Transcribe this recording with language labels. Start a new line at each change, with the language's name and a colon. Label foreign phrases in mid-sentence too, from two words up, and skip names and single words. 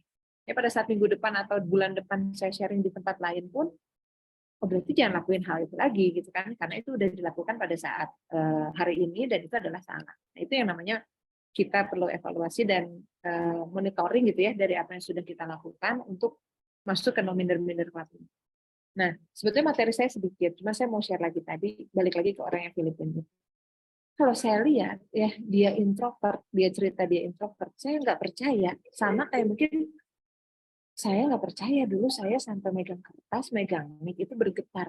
Indonesian: Ya pada saat minggu depan atau bulan depan saya sharing di tempat lain pun, oh berarti jangan lakuin hal itu lagi gitu kan, karena itu udah dilakukan pada saat hari ini dan itu adalah salah. Nah, itu yang namanya kita perlu evaluasi dan monitoring gitu ya dari apa yang sudah kita lakukan untuk masuk ke no-minder-minder club. Nah, sebetulnya materi saya sedikit, cuma saya mau share lagi tadi, balik lagi ke orang yang Filipina. Kalau saya lihat ya dia introvert, dia cerita dia introvert, saya nggak percaya. Sama kayak mungkin saya nggak percaya dulu saya sampai megang kertas, megang mic itu bergetar.